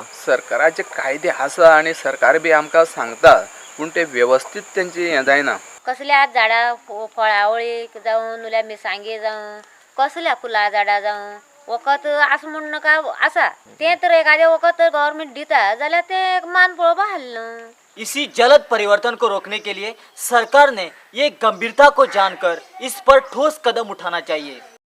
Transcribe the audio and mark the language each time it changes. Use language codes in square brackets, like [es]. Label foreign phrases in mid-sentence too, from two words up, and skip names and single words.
[kok] सरकाराचे कायदे आसा आनी सरकार बी आमकां सांगता, पूण ते वेवस्थीत तेंची हें जायना। कसल्या झाडां फळावळीक जावं नाल्यार मिरसांगे जावं कसल्या फुलां झाडां जावं वखद आसा म्हूण नाका आसा, तें तर एखादें वखद तर गव्हर्नमेंट दिता जाल्यार तें मान पळोवपा आहलें। [hi] इसी जलद परिवर्तन को रोकने के लिए सरकार ने ये गंभीरता को जानकर इस पर ठोस कदम उठाना चाहिए।